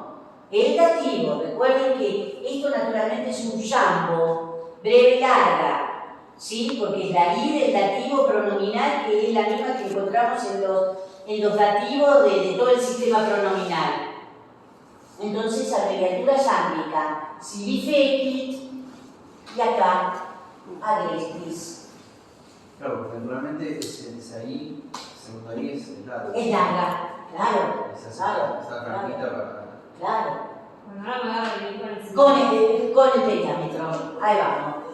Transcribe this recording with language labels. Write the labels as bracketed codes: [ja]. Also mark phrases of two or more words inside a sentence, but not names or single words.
[es] El dativo, recuerden que esto naturalmente es un yambo, breve y larga, ¿sí? Porque es la I del dativo pronominal, que es la misma que encontramos en los dativos de todo el sistema pronominal. Entonces, abreviatura yámbica, [la] sibi fecit, [es] y acá, agrestis. Claro, porque naturalmente es ahí, segundo ahí es largo. Es larga, claro, Esa franquita claro, para. claro. Bueno, ahora me voy a reunir con el Con el pentámetro, ahí vamos.